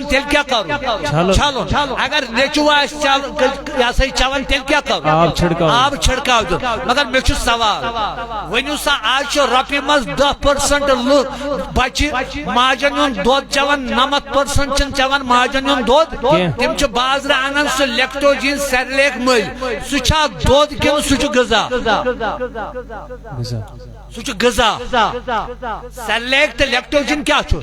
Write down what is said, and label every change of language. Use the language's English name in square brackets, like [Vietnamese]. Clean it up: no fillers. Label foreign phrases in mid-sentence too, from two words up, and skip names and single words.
[Kashmiri] تیل کیا کرو چھلو اگر نیچو آس چون تیل کیا کرو آب چھڑکاو دو مگر میں چھو سوال ونیو سا آج رۄپیہِ منٛز 10% بچہِ ماجن ہُنٛد دۄد چٮ۪وان 90% چھِنہٕ چٮ۪وان ماجن ہُنٛد دۄد تِم چھِ بازرٕ انان سُہ لیکٹوجین سیریلیک مٔلۍ سُہ چھا دۄد کِنہٕ سُہ چھُ غذا سُہ چھُ غذا سیریلیک تہٕ لیکٹوجین کیٛاہ چھُ